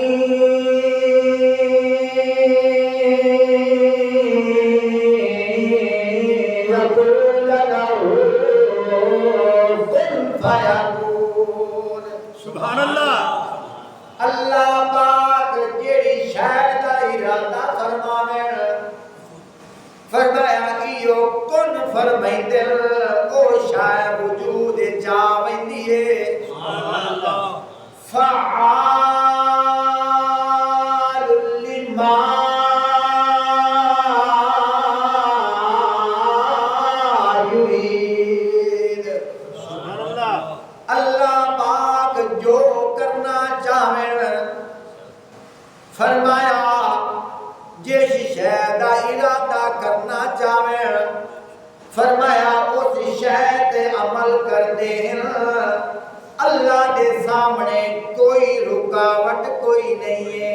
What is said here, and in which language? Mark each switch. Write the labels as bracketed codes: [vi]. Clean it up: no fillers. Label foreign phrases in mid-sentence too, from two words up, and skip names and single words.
[ar] يقول له كن فيكون سبحان اللہ [skr] اللہ پاک جیڑی شے دا ارادہ فرماوے فرمایا کیو کن فرمائندے او شے وجود چا ویندی ہے [ar] فعال لما یرید سبحان اللہ [skr] اللہ پاک جو کرنا چاہے فرمایا جس شے دا ارادہ کرنا چاہے فرمایا اس شے تے عمل کر دے اللہ دے سامنے کوئی رکاوٹ کوئی نہیں ہے